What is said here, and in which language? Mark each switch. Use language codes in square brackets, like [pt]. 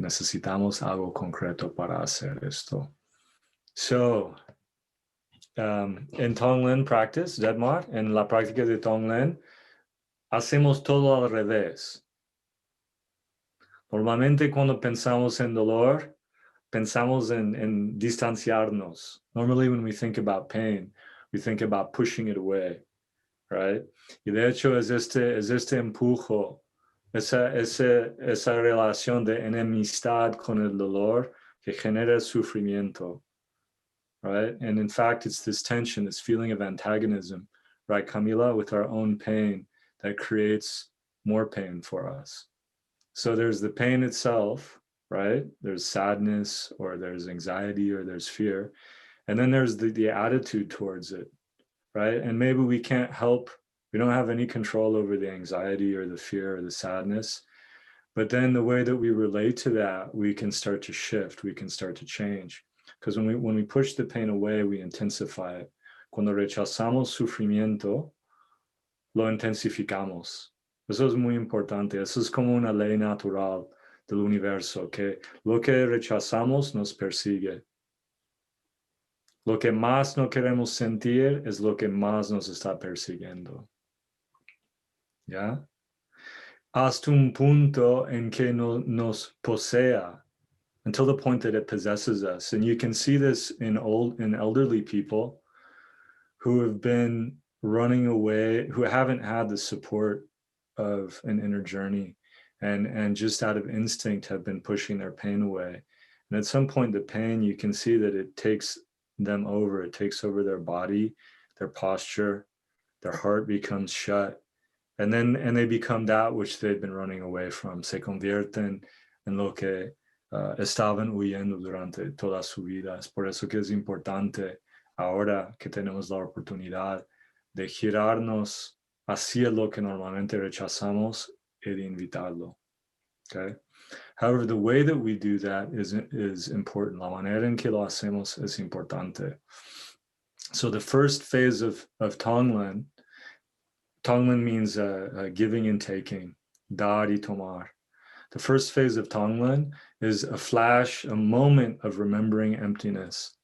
[es] Necesitamos algo concreto para hacer esto. [en] So, [es] en [en] tonglen practice, [es] Detmar, en la práctica de tonglen, hacemos todo al revés. Normalmente cuando pensamos en dolor, pensamos en distanciarnos. [en] Normally when we think about pain, we think about pushing it away, right? [es] Y de hecho es este empujo, esa relación de enemistad con el dolor que genera sufrimiento, [en] right? And in fact, it's this tension, this feeling of antagonism, right, Camila, with our own pain that creates more pain for us. So there's the pain itself, right? There's sadness, or there's anxiety, or there's fear. And then there's the attitude towards it, right? And maybe we can't help, we don't have any control over the anxiety or the fear or the sadness. But then the way that we relate to that, we can start to shift, we can start to change. Because when we push the pain away, we intensify it. [es] Cuando rechazamos sufrimiento, lo intensificamos. Eso es muy importante. Eso es como una ley natural del universo, que lo que rechazamos nos persigue. Lo que más no queremos sentir es lo que más nos está persiguiendo. ¿Ya? Hasta un punto en que nos posea, [en] until the point that it possesses us. And you can see this in elderly people who have been running away, who haven't had the support of an inner journey, and just out of instinct have been pushing their pain away. And at some point, the pain, you can see that it takes them over. It takes over their body, their posture, their heart becomes shut. And they become that which they've been running away from. [es] Se convierten en lo que estaban huyendo durante toda su vida. Es por eso que es importante ahora que tenemos la oportunidad de girarnos hacia lo que normalmente rechazamos y de invitarlo. [en] Okay? However, the way that we do that is important. [es] La manera en que lo hacemos es importante. [en] So the first phase of tonglen means giving and taking, [es] dar y tomar. [en] The first phase of tonglen is a flash, a moment of remembering emptiness.